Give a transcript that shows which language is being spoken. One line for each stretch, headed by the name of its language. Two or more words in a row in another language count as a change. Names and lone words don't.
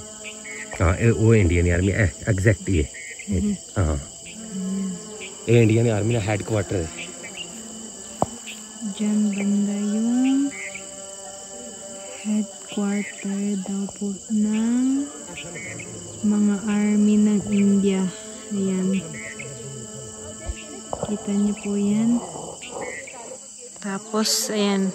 Hindi: हाँ वो इंडियन आर्मी है एग्जैक्ट ये। हाँ ये इंडियन आर्मी का हेडक्वार्टर है।
Filipino: Diyan banda yung headquarter daw po ng mga army ng India. Ayan. Kita niyo po yan. Tapos, ayan.